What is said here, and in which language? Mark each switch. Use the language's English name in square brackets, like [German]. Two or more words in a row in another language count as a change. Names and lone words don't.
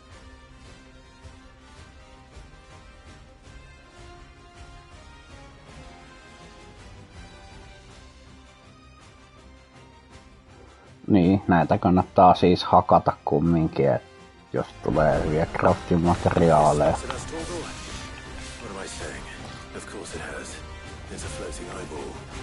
[Finnish] Niin, näitä kannattaa siis hakata kumminkin, jos tulee hyviä crafting-materiaaleja. [English] Of course it has. There's a floating eyeball.